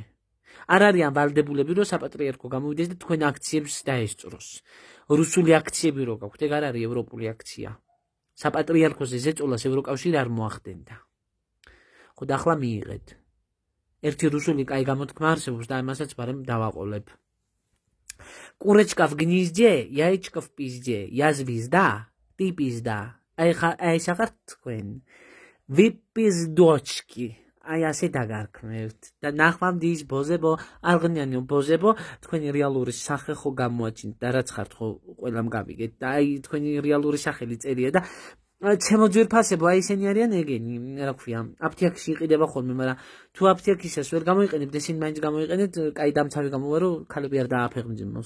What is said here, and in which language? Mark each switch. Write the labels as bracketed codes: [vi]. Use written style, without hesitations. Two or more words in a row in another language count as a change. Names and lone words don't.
[ka] არ არიან ვალდებულები, რომ საპატრიარქო გამოვიდეს და თქვენ აქციებს დაესწროს. რუსული აქციები რო გაქვთ, ეგ არ არის ევროპული აქცია. საპატრიარქოზე ზეწოლას ევროკავშირი არ მოახდენდა. ხო და ახლა მიიღეთ. ერთი რუსული კაი გამოთქმა არსებობს და ამასაც ბარემ დავაყოლებ. [ru] კურეჩკა в гнезде, яичко в пизде, я звезда, ты пизда. [ka] აი სახართ თქვენ. ვიპიზდოჩკი. აი ასე დაგარქმევთ. და ნახვამდის ბოზებო, არღნიანო ბოზებო, თქვენი რეალური სახე ხო გამოაჩინეთ და რაც ხართ ხო ყველამ გავიგეთ. და აი თქვენი რეალური სახელი წერია და ჩემო ძვირფასებო, აი ისინი არიან ეგენი, რა ქვია, აფთიაქში იყიდება ხოლმე, მაგრამ თუ აფთიაქისას ვერ გამოიყენებთ, ესენი მაინც გამოიყენეთ, კაი დამცავი გამოვა, რომ ქალები არ დააფეხმძიმნოს.